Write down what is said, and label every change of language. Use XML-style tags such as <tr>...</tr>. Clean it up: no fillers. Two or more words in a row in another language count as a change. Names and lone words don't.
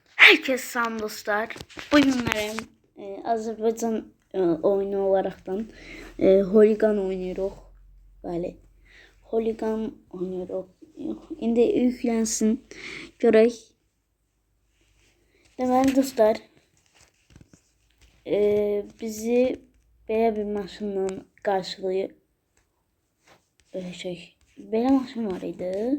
<tr>Herkes salam dostlar. Bugün benim Azerbaycan oyunu olaraktan Holigan oynuyoruz. Böyle Holigan oynuyoruz.</tr> <az>İndi yüklensin. Görək. Deməli dostlar, bizi belə bir maşınla qarşılayır. Belə maşın var idi.</az>